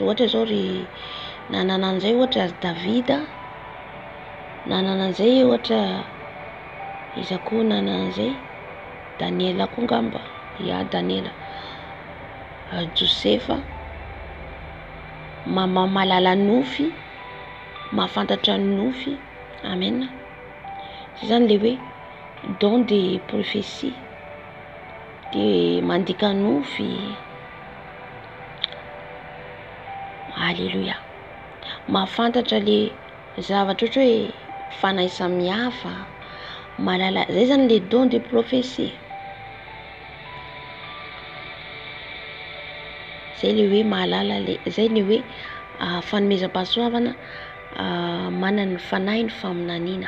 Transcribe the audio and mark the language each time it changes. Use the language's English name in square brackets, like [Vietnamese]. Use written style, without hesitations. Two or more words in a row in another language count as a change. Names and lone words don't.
[Malagasy] Ohatra zao ry nanana an'izay ohatra Davida, nanana an'izay ohatra iza koa nanana an'izay Daniela koa ngamba. Ya Daniela, Josefa, malala nofy, mahafantatra nofy. Amen. Zany le hoe [French] don de prophétie. [Malagasy] De mandika nofy. Alléluia. Mahafantatra le zavatra ohatra hoe fanahy samihafa, malala. Zay zany le [French] don de prophétie. [Malagasy] Zay le hoe mahalala le zay le hoe fanomezam-pahasoavana manana ny fanahy ny faminaniana.